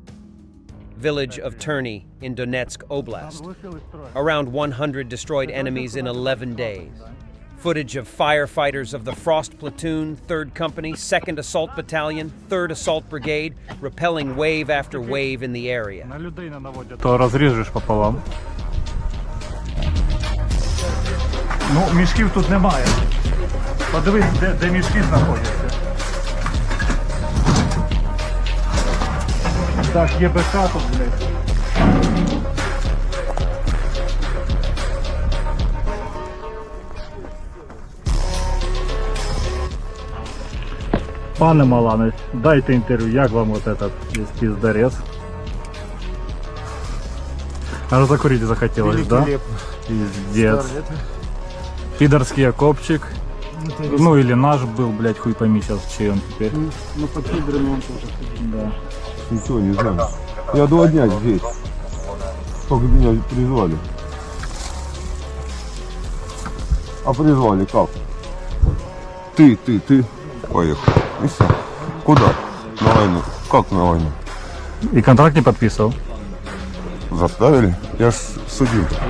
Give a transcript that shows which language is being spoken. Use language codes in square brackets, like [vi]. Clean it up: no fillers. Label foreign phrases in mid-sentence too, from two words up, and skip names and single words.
[en] Village of Terny in Donetsk Oblast. Around 100 destroyed enemies in 11 days. Footage of firefighters of the Frost Platoon, 3rd Company, 2nd Assault Battalion, 3rd Assault Brigade, repelling wave after wave in the area. [uk] Ну, мішків тут немає. Подивись, де мішки знаходяться. Так, ЄБК тут, блядь. Пане Маланець, дайте інтерв'ю, як вам [ru] вот этот пиздарез? Аж закурить захотелось, да? Пиздец. Пидорский окопчик. Ну или наш был, блядь, хуй пойми сейчас, чей он теперь. Ну под пидорами он тоже. Да. Ничего не знаю. Я 2 дня здесь. Только меня призвали. А призвали как? Ты. Поехал. И все. Куда? На войну. Как на войну? И контракт не подписывал? Заставили? Я ж судил.